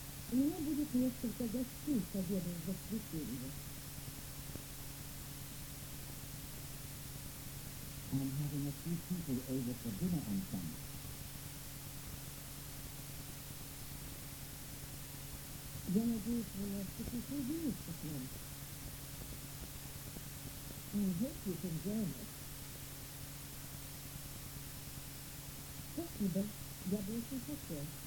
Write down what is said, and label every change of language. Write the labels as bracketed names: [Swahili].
[Russian] У меня будет несколько гостей к обеду в воскресенье. [English] I'm having a few people over for dinner on Sunday. [Russian] Я надеюсь, вы нас присоединились к нам. [English] I hope you can join us. [Russian] Спасибо, я бы очень хотел.